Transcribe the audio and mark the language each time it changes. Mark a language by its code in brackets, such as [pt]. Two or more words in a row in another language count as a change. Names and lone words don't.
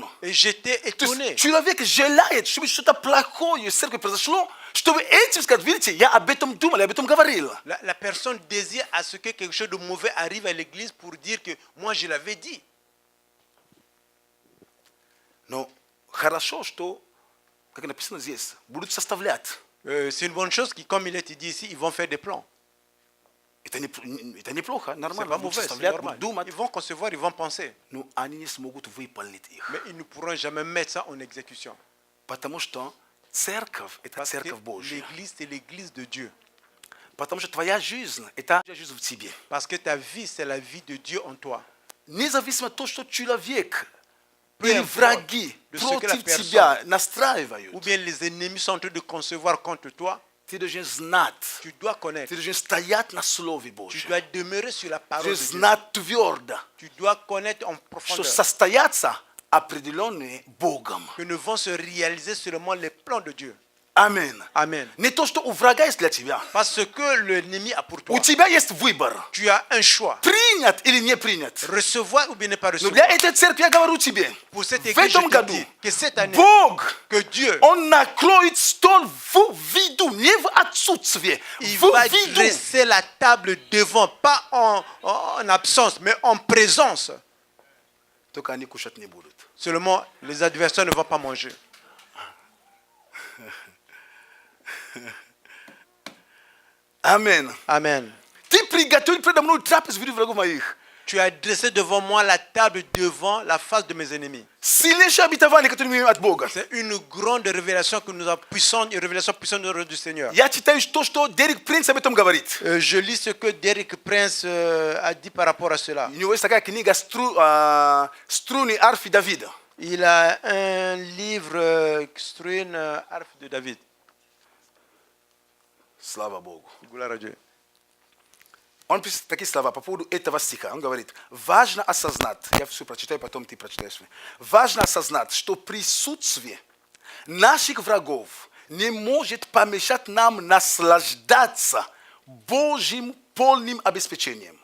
[fr] Et j'étais [ru] То [fr] étonné. [ru] есть человек желает, чтобы что-то плохое в церкви произошло, чтобы этим сказать, видите, я об этом думал, я об этом говорил. [fr] La personne désire à ce que quelque chose de mauvais arrive à l'église pour dire que moi je l'avais dit. [ru] Но хорошо, что, как написано здесь, будут составлять. [fr] C'est une bonne chose qui, comme il est dit ici, ils vont faire des plans. [ru] Это неплохо, [fr] C'est [ru] нормально. [fr] pas [ru] Будут [fr] mauvais, c'est [ru] составлять, [fr] normal. [ru] будут думать. [fr] Ils vont concevoir, ils vont penser. [ru] Но они не смогут выполнить их. [fr] Mais ils ne pourront jamais mettre ça en exécution. [ru] Потому что церковь – это [fr] Parce que [ru] церковь Божья. [fr] l'église, c'est l'église de Dieu. [ru] Потому что твоя жизнь – это жизнь в тебе. [fr] Parce que ta vie, c'est la vie de Dieu en toi. [ru] Независимо от того, что человек [fr] Peu [ru] или [fr] importe [ru] враги [fr] de ce que la [ru] против [fr] personne [ru] тебя [fr] ou [ru] настраивают, [fr] bien les ennemis sont en train de concevoir contre toi, [ru] ты должен знать, [fr] tu dois connaître. [ru] ты должен стоять на Слове [fr] Tu [ru] Божьем. [fr] dois demeurer sur la [ru] Ты [fr] parole de [ru] должен [fr] Dieu. [ru] знать твердо, [fr] Tu dois connaître en [ru] что [fr] profondeur [ru] состоятся определенные Богом. [fr] que ne vont se réaliser seulement les plans de Dieu. [ru] Аминь. [fr] Amen. [ru] Не то, что у врага есть для тебя. [fr] Parce que l'ennemi a pour toi. [ru] У тебя есть выбор. [fr] Tu as un choix. [ru] Принят или не принят. [fr] Recevoir ou bien ne pas [ru] Но для [fr] recevoir. [ru] этой церкви я говорю тебе, [fr] Pour cette [ru] в [fr] église, je [ru] этом [fr] te [ru] году [fr] dis que cette année, [ru] Бог, [fr] que Dieu, [ru] Он накроет стол в виду, не в отсутствие, [fr] il [ru] в [fr] va [ru] виду. [fr] dresser la table devant, pas en absence, mais en présence. [ru] Только они кушать не будут. [fr] Seulement, les adversaires ne vont pas manger. [ru] Аминь. [fr] Amen. [ru] Ты приготовил предо мной трапезу в виду врагов моих. [fr] Tu as dressé devant moi la table devant la face de mes ennemis. [ru] Сильнейшее обетование, которое мы имеем от Бога. [fr] C'est une grande révélation que nous avons puissante, une révélation puissante du Seigneur. [ru] Я читаю то, что Дерек Принц об этом говорит. [fr] Je lis ce que Derek Prince a dit par rapport à cela. [ru] У него есть такая книга «Струны арфы Давида». [fr] Il a un livre, Struine, Harfe de David. [ru] Слава Богу. [fr] Gloire à Dieu. [ru] Он пишет такие слова по поводу этого стиха. Он говорит, важно осознать, я все прочитаю, потом ты прочитаешь. Важно осознать, что присутствие наших врагов не может помешать нам наслаждаться Божьим полным обеспечением.